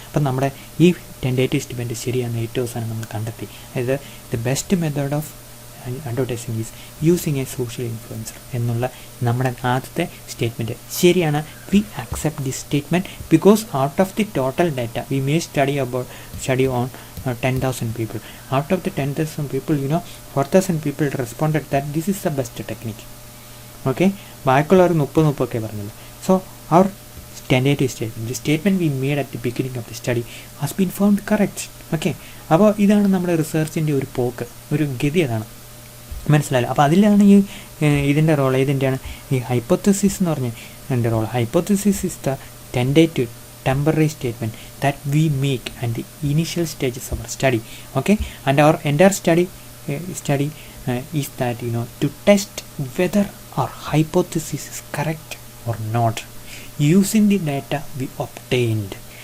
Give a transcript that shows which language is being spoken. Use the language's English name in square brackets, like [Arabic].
[Malayalam] അപ്പം നമ്മുടെ ഈ ടെൻഡേറ്റീവ് സ്റ്റേറ്റ്മെൻറ്റ് ശരിയാണെന്ന് ഏറ്റവും അവസാനം നമ്മൾ കണ്ടെത്തി. അതായത് [English] the best method of advertising is using a social influencer [Malayalam] എന്നുള്ള നമ്മുടെ ആദ്യത്തെ സ്റ്റേറ്റ്മെൻറ്റ് ശരിയാണ്. [English] We accept this statement because out of the total data we may study on 10,000 people. Out of the 10,000 people, 4,000 people responded that this is the best technique. [Malayalam] Okay, ബാക്കിയുള്ളവർ 30 പറഞ്ഞത്. [English] So അവർ tentative statement, the statement we made at the beginning of the study has been found correct. [Malayalam] Okay, അപ്പോൾ ഇതാണ് നമ്മുടെ റിസർച്ചിൻ്റെ ഒരു പോക്ക്, ഒരു ഗതി. അതാണ് മനസ്സിലായല്ലോ. അപ്പോൾ അതിലാണ് ഇതിൻ്റെ റോൾ. ഇതിൻ്റെയാണ് ഈ ഹൈപ്പോത്തസിസ് എന്ന് പറഞ്ഞ എൻ്റെ role. [English] Hypothesis is the tentative temporary statement. that we make and the initial stages of our study. Okay, and our entire study is that, to test whether our hypothesis is correct or not using the data we obtained.